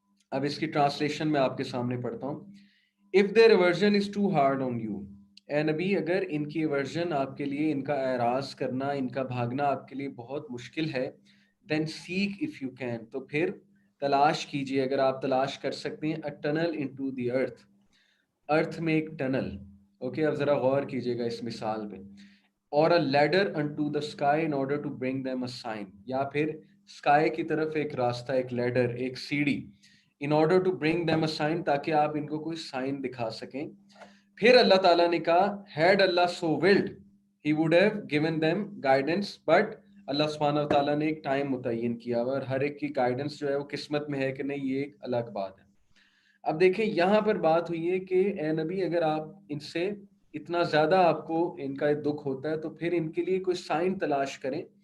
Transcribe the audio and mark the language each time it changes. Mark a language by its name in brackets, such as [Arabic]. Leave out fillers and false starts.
[Urdu] اب اس کی ٹرانسلیشن میں آپ کے سامنے پڑھتا ہوں. [English] If their aversion is too hard on you, [Urdu] اے نبی اگر ان کی ایورژن آپ کے لیے, ان کا اعراض کرنا, ان کا بھاگنا آپ کے لیے بہت مشکل ہے, [English] then seek if you can, [Urdu] تو پھر تلاش کیجئے اگر آپ تلاش کر سکتے ہیں, [English] a tunnel into the earth, [Urdu] ارتھ میں ایک ٹنل. اوکے, اب ذرا غور کیجئے گا اس مثال پہ. اور [English] a ladder unto the sky in order to bring them a sign, [Urdu] یا پھر sky کی طرف ایک راستہ, ایک لیڈر, ایک سیڑھی, [English] in order to bring them a sign, [Urdu] تاکہ آپ ان کو کوئی سائن دکھا سکیں. پھر اللہ تعالیٰ نے کہا [English] had Allah so willed he would have given them guidance, but [Urdu] اللہ سبحانہ و تعالیٰ نے ایک ٹائم متعین کیا ہوا, اور ہر ایک کی گائیڈنس جو ہے وہ قسمت میں ہے کہ نہیں, یہ ایک الگ بات ہے. اب دیکھیں یہاں پر بات ہوئی ہے کہ اے نبی اگر آپ ان سے اتنا زیادہ آپ کو ان کا دکھ ہوتا ہے تو پھر ان کے لیے کوئی سائن تلاش کریں.